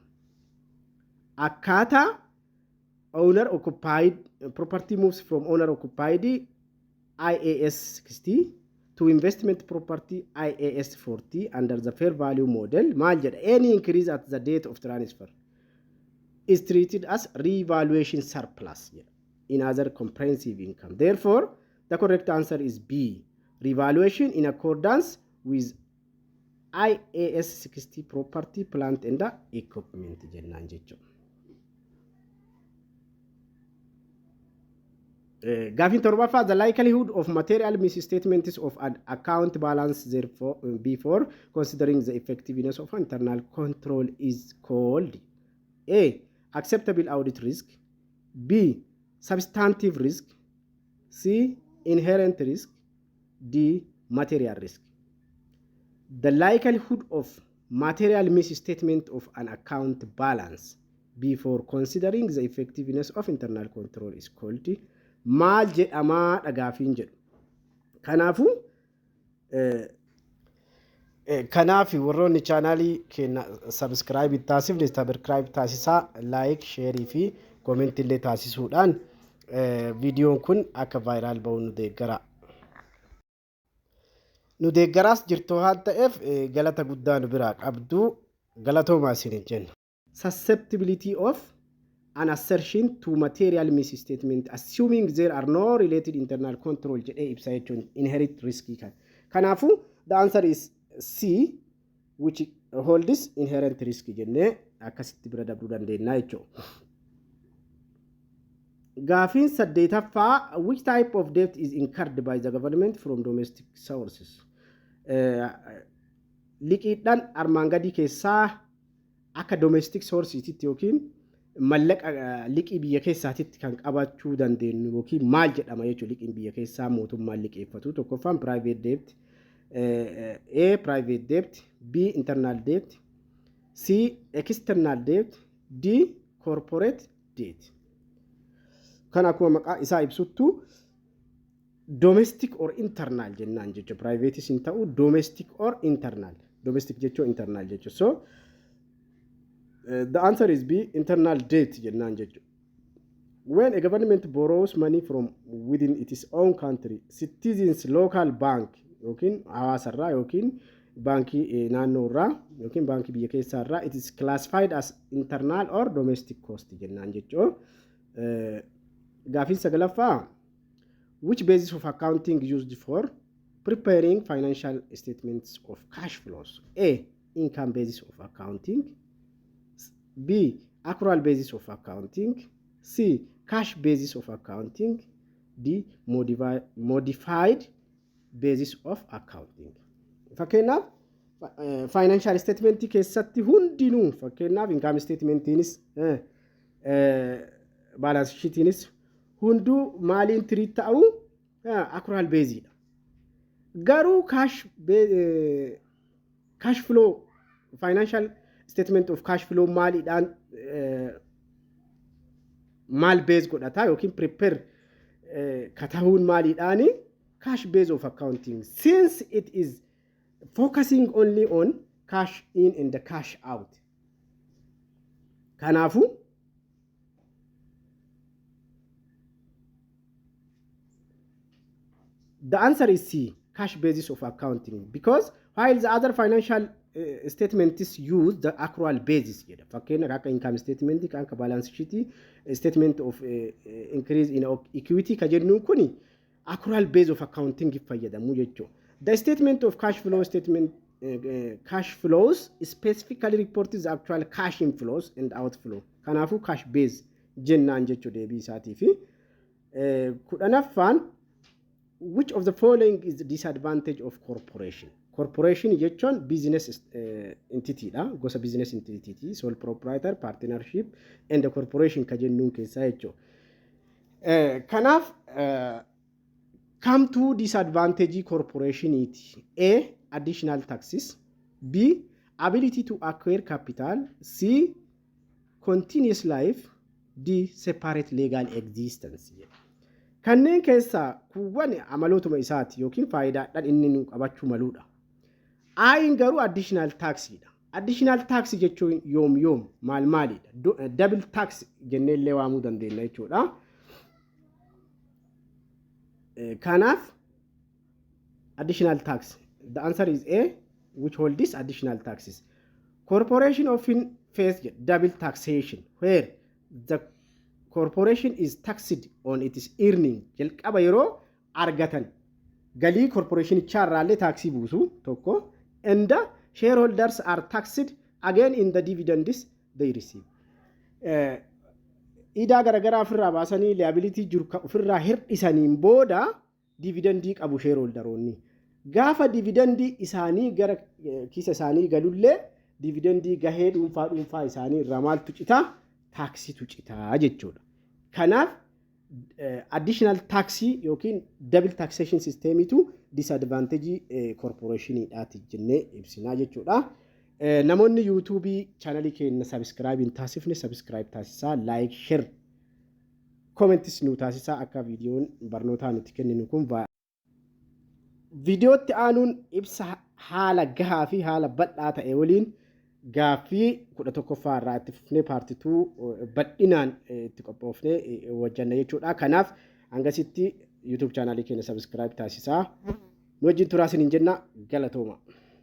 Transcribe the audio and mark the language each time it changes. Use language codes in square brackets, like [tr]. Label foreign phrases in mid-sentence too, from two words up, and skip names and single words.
[en] Akkaataa owner occupied property moves from owner occupied IAS 60 to investment property IAS 40 under the fair value model, any increase at the date of transfer is treated as revaluation surplus. in other comprehensive income. Therefore, the correct answer is B. Revaluation in accordance with IAS 60 property, plant and equipment [om] jennaan jechuudha. Gaafin torbaffaa, [en] the likelihood of material misstatements of an account balance therefore before considering the effectiveness of internal control is called A. Acceptable audit risk, B. Substantive risk, C. Inherent risk, D. Material risk. The likelihood of material misstatement of an account balance before considering the effectiveness of internal control is called [om] maal jedhamaa dhagaafiin jedhu. Kanaaf warroonni chaanaalii keenya subscribe taasifne subscribe taasisaa, like, share fi comment illee taasisuudhaan viidiyoon kun akka viral ba'u nu deeggara. Nu deeggaraas jirtu haa ta'eef galata guddaa nu biraa qabdu, galatoomaa isin jenna. [en] Susceptibility of an assertion to material misstatement assuming there are no related internal control [om] jedhee ibsa jechuun [en] inherent risk kan. Kanaafu the answer is C, which holds inherent risk [om] jennee akkasitti bira dabruu dandeenya jechuudha. Gaafiin saddeetaffaa, [en] which type of debt is incurred by the government from domestic sources? [om] Liqiidhaan armaan gadii keessaa akka [en] domestic sourcesitti [om] yookiin mallaqa liqii biyya keessaatitti kan qabachuu dandeenyu yookiin maal jedhama jechuudha. Liqiin biyya keessaa mootummaan liqeeffatu tokkoffaan [en] private debt, [om] A. [en] private debt, B. internal debt, C. external debt, D. corporate debt. [om] Kan akkuma maqaa isaa ibsuttu [en] domestic or internal [om] jennaan jechuudha. Private isin ta'u [en] domestic or internal. [om] Domestic jechuun internal jechuudha. [en] So the answer is B, internal debt [om] jennaan jechuudha. [en] When a government borrows money from within its own country, citizens local bank [om] yookiin hawaasarraa yookiin baankii naannoorraa yookiin baankii biyya keessaarraa, [en] it is classified as internal or domestic cost [om] jennaan jechuudha. Gaafiin sagalaffaa, [en] which basis of accounting used for preparing financial statements of cash flows? A. Income basis of accounting, B. Accrual basis of accounting, C. Cash basis of accounting, D. Modified basis of accounting. [om] Fakkeenyaaf [en] financial statement [om] keessatti hundinuu fakkeenyaaf [en] income statementiinis balance sheetiinis [om] hunduu maaliin treat ta'u [en] accrual basis [om] dha. [en] Garuu cash flow financial statement of cash flow [om] maaliidhaan maal base godhata yookiin prepare katahuun maaliidhaani [en] cash base of accounting, since it is focusing only on cash in and the cash out. Kanaafu the answer is C, cash basis of accounting, because while the other financial statements use the accrual basis. [om] Fakkeenyaaf akka [en] income statement, [om] akka [en] balance sheet, statement of increase in equity [om] ka jennuun kuni [en] accrual base of accounting [om] fayyadamu jechuudha. [en] The statement of cash flows specifically reports the actual cash inflows and outflow. [om] Kanaafu [en] cash base [om] jennaan jechuudha deebii isaatii fi kudhanaffaan, [en] which of the following is the disadvantage of corporation? [om] Corporation jechuun [en] business entity [om] dha, gosa [en] business entity, sole proprietor, partnership and the corporation [om] ka jennuun keessaa jechuudha. [en] Kanaaf come to disadvantage corporation iti: A. Additional taxes, B. Ability to acquire capital, C. Continuous life, D. Separate legal existence. [om] Kanneen keessaa kuwwan amalootuma isaati yookiin faayidaadhaan inni nu qabachuu maluudha. Ayin garuu [en] additional tax [om] dha. [en] Additional tax [om] jechuun yoom maalidha? [en] Double tax [om] jennee illee waamuu dandeenya jechuudha. [en] Kanaaf additional tax, the answer is A, which holds additional taxes. Corporation often face double taxation where the corporation is taxed on its earning [om] jalqaba yeroo argatan galii corporation charraalee taxi buusu tokko [en] and the shareholders are taxed again in the dividends they receive [om] ida garagara ofirraa baasanii liability jiru ofirraa hirdhisaniin booda dividendii qabu shareholderonni gaafa dividendii isaanii gara kiisa isaanii galullee dividendii gahee dhuunfaa isaanii irraa maaltu cita taksitu cita jechuudha kanaaf [en] additional taxi [om] yookiin [en] double taxation system [om] itu [en] disadvantage corporation [om] dhaati jennee ibsinaa jechuudha namoonni YouTube channel keenya subscribe hin taasifne subscribe taasisaa [en] like share comments [om] nu taasisaa akka viidiyoon barnootaa nuti kenninu kun viidiyootti aanuun ibsa haala gahaa fi haala bal'aa ta'e waliin gaaffii 11ffaa irraa itti fufnee part 2 bal'inaan itti qophoofnee wajjanna jechuudha kanaaf hangasitti YouTube channel keenya subscribe taasisaa nu wajjin turaasin hin jenna galatooma